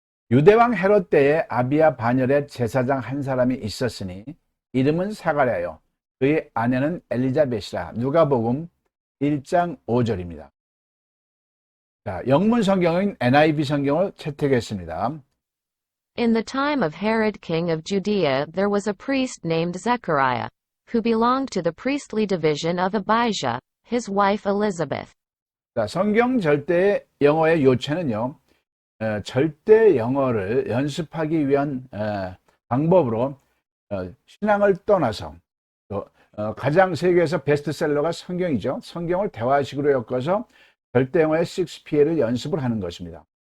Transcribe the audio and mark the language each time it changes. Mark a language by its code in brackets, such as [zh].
[ko] 유대왕 헤롯 때에 아비야 반열에 제사장 한 사람이 있었으니 이름은 사가랴요 그의 아내는 엘리자벳이라. 누가복음 1장 5절입니다. 자, 영문 성경인 NIV 성경을 채택했습니다. [en] In the time of Herod king of Judea there was a priest named Zechariah, who belonged to the priestly division of Abijah, his wife Elizabeth. [ko] 자, 성경 절대 영어의 요체는요, 절대 영어를 연습하기 위한 방법으로 신앙을 떠나서 가장 세계에서 베스트셀러가 성경이죠. 성경을 대화식으로 엮어서 절대 영어의 6PA를 연습을 하는 것입니다.